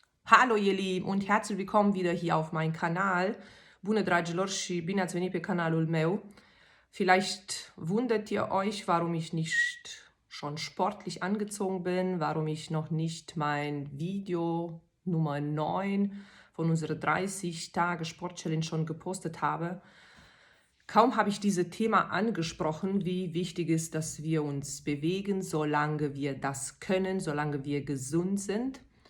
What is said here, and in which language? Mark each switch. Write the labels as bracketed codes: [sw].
[de] Hallo ihr Lieben und herzlich willkommen wieder hier auf meinem Kanal. [ro] Bună dragilor și bine ați venit pe canalul meu. [de] Vielleicht wundert ihr euch, warum ich nicht schon sportlich angezogen bin, warum ich noch nicht mein Video Nummer 9 von unserer 30 Tage Sport Challenge schon gepostet habe. Kaum habe ich dieses Thema angesprochen, wie wichtig ist, dass wir uns bewegen, solange wir das können, solange wir gesund sind.